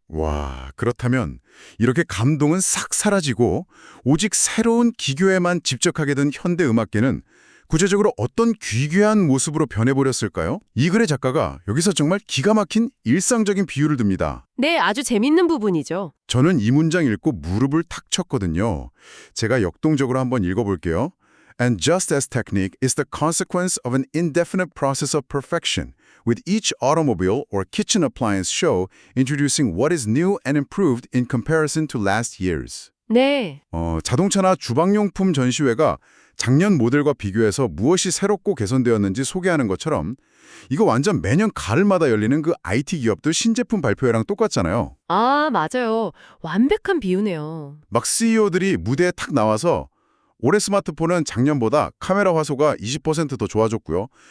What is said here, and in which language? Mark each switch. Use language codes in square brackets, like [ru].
[ko] 와, 그렇다면 이렇게 감동은 싹 사라지고 오직 새로운 기교에만 집착하게 된 현대 음악계는 구체적으로 어떤 귀괴한 모습으로 변해버렸을까요? 이 글의 작가가 여기서 정말 기가 막힌 일상적인 비유를 듭니다. 네, 아주 재밌는 부분이죠. 저는 이 문장 읽고 무릎을 탁 쳤거든요. 제가 역동적으로 한번 읽어볼게요. [en] And just as technique is the consequence of an indefinite process of perfection, with each automobile or kitchen appliance show introducing what is new and improved in comparison to last year's. [ko] 네. 자동차나 주방용품 전시회가 작년 모델과 비교해서 무엇이 새롭고 개선되었는지 소개하는 것처럼 이거 완전 매년 가을마다 열리는 그 IT 기업들 신제품 발표회랑 똑같잖아요. 아, 맞아요. 완벽한 비유네요. 막 CEO들이 무대에 탁 나와서 올해 스마트폰은 작년보다 카메라 화소가 20% 더 좋아졌고요.